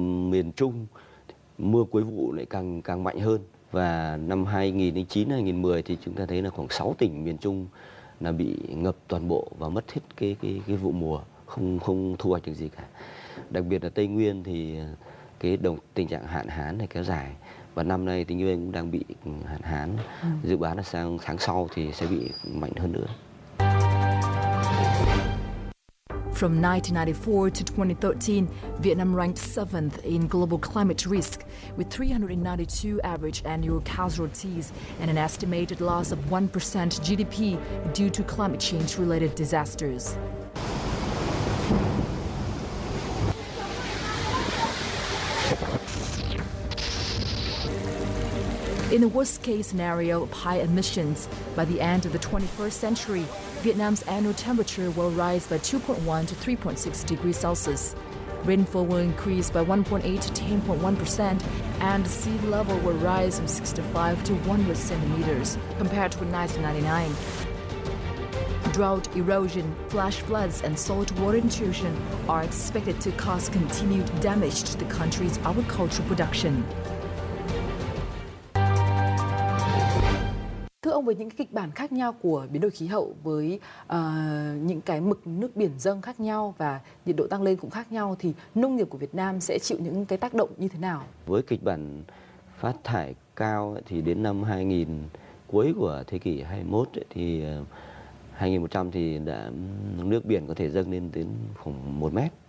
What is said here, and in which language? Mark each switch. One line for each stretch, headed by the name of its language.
Vietnamese: Miền Trung mưa cuối vụ lại càng mạnh hơn, và năm 2009-2010 thì chúng ta thấy là khoảng 6 tỉnh miền Trung là bị ngập toàn bộ và mất hết cái vụ mùa, không thu hoạch được gì cả. Đặc biệt là Tây Nguyên thì cái tình trạng hạn hán này kéo dài, và năm nay Tây Nguyên cũng đang bị hạn hán. Dự báo là sang tháng sau thì sẽ bị mạnh hơn nữa.
English: From 1994 to 2013, Vietnam ranked 7th in global climate risk, with 392 average annual casualties and an estimated loss of 1% GDP due to climate change-related disasters. In the worst-case scenario of high emissions, by the end of the 21st century, Vietnam's annual temperature will rise by 2.1 to 3.6 degrees Celsius. Rainfall will increase by 1.8 to 10.1%, and the sea level will rise from 65 to 100 centimeters compared to 1999. Drought, erosion, flash floods, and saltwater intrusion are expected to cause continued damage to the country's agricultural production.
Vietnamese: Thưa ông, với những cái kịch bản khác nhau của biến đổi khí hậu, với những cái mực nước biển dâng khác nhau và nhiệt độ tăng lên cũng khác nhau, thì nông nghiệp của Việt Nam sẽ chịu những cái tác động như thế nào? Với kịch bản phát thải cao thì đến năm 2000, cuối của thế kỷ 21 thì 2100 thì nước biển có thể dâng lên đến khoảng 1 mét.